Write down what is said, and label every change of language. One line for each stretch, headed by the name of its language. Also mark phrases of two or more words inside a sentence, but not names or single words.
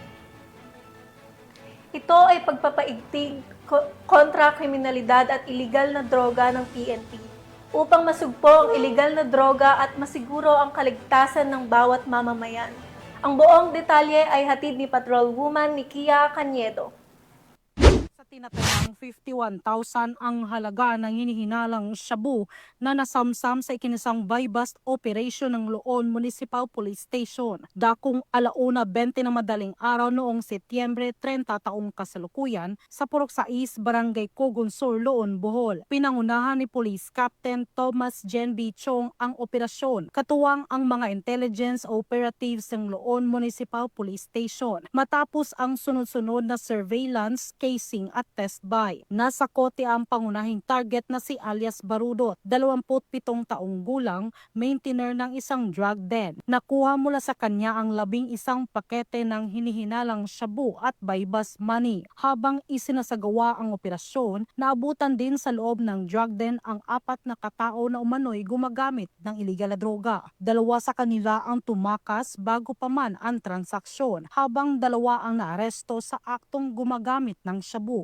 Filipino: Ito ay pagpapaigting kontra kriminalidad at iligal na droga ng PNP upang masugpo ang iligal na droga at masiguro ang kaligtasan ng bawat mamamayan. Ang buong detalye ay hatid ni Patrolwoman Nikia Cañedo. Tinatayang 51,000 ang halaga ng hinihinalang shabu na nasamsam sa ikinisang
English: buy-bust operation
Filipino: ng Loon Municipal Police Station. Dakong 1:20 na madaling araw noong Setyembre 30 taong kasalukuyan sa Purok 6, Barangay Cogunsur, Loon, Bohol. Pinangunahan ni Police Captain Thomas Jen B. Chong ang operasyon, katuwang ang mga
English: intelligence operatives
Filipino: ng Loon Municipal Police Station. Matapos ang sunod-sunod na surveillance, casing at
English: test buy.
Filipino: Nasa kote ang pangunahing target na si alias Barudot, 27 taong gulang, maintainer ng isang
English: drug den.
Filipino: Nakuha mula sa kanya ang 11 pakete ng hinihinalang shabu at
English: buy-bust money.
Filipino: Habang isinasagawa ang operasyon, naabutan din sa loob ng
English: drug den
Filipino: ang 4 na katao na umano'y gumagamit ng iligal na droga. 2 sa kanila ang tumakas bago pa man ang transaksyon, habang 2 ang naaresto sa aktong gumagamit ng shabu.